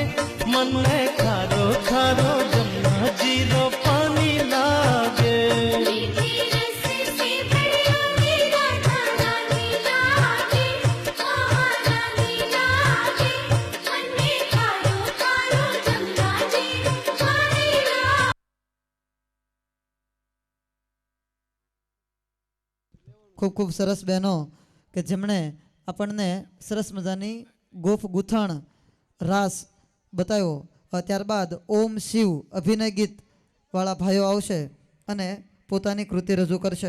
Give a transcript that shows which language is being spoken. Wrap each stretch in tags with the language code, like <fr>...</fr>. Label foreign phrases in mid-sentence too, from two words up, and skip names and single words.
<hi>मन में खारो खारो जमुना जीरो पानी लागे। मीठी रस से प्रिय राधा रानी लागे, महारानी लागे। मन में खारो खारो जमुना जी पानी लागे।</hi> <gu>ખૂબ ખૂબ સરસ બહેનો કે જેમણે આપણને સરસ મજાની ગોફ ગૂંથણ રાસ બતાવ્યો. ત્યારબાદ ઓમ શિવ અભિનય ગીતવાળા ભાઈઓ આવશે અને પોતાની કૃતિ રજૂ કરશે.</gu>